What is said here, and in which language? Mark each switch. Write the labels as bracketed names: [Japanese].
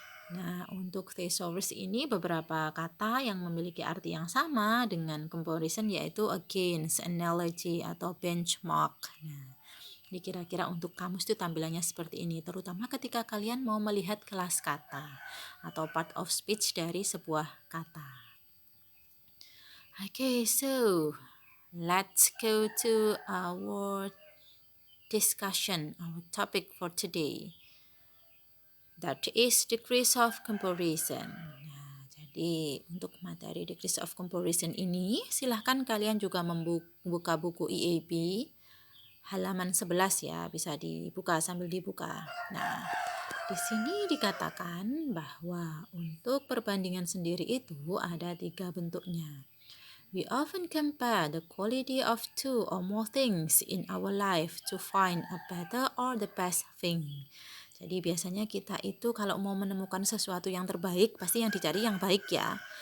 [Indonesian] Nah, untuk thesaurus ini beberapa kata yang memiliki arti yang sama dengan comparison yaitu against, analogy, atau benchmark. Nah, ini kira-kira untuk kamus itu tampilannya seperti ini, terutama ketika kalian mau melihat kelas kata atau part of speech dari sebuah kata. [English] Okay, so let's go to our discussion, our topic for today. That is degrees of comparison. [Indonesian] Nah, jadi untuk materi degrees of comparison ini, silahkan kalian juga membuka buku EAP halaman 11 ya, bisa dibuka sambil dibuka. Nah, di sini dikatakan bahwa untuk perbandingan sendiri itu ada 3 bentuknya. [English] We often compare the quality of 2 or more things in our life to find a better or the best thing. [Indonesian] Jadi biasanya kita itu kalau mau menemukan sesuatu yang terbaik, pasti yang dicari yang baik ya.